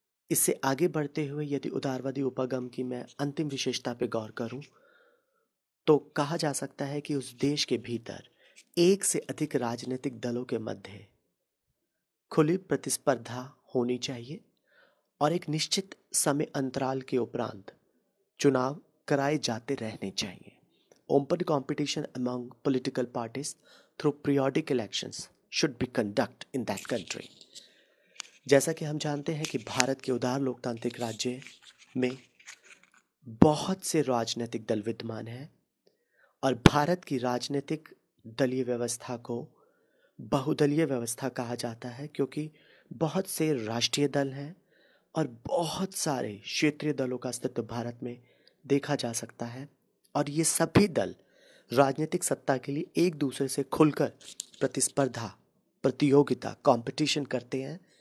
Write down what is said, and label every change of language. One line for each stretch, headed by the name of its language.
Hindi: इससे आगे बढ़ते हुए यदि उदारवादी उपागम की मैं अंतिम विशेषता पर गौर करूं तो कहा जा सकता है कि उस देश के भीतर एक से अधिक राजनीतिक दलों के मध्य खुली प्रतिस्पर्धा होनी चाहिए और एक निश्चित समय अंतराल के उपरांत चुनाव कराए जाते रहने चाहिए।
English: Open competition among political parties through periodic elections should be conducted in that country.
Hindi: जैसा कि हम जानते हैं कि भारत के उदार लोकतांत्रिक राज्य में बहुत से राजनीतिक दल विद्यमान हैं और भारत की राजनीतिक दलीय व्यवस्था को बहुदलीय व्यवस्था कहा जाता है, क्योंकि बहुत से राष्ट्रीय दल हैं और बहुत सारे क्षेत्रीय दलों का अस्तित्व भारत में देखा जा सकता है और ये सभी दल राजनीतिक सत्ता के लिए एक दूसरे से खुलकर प्रतिस्पर्धा, प्रतियोगिता, कंपटीशन करते हैं।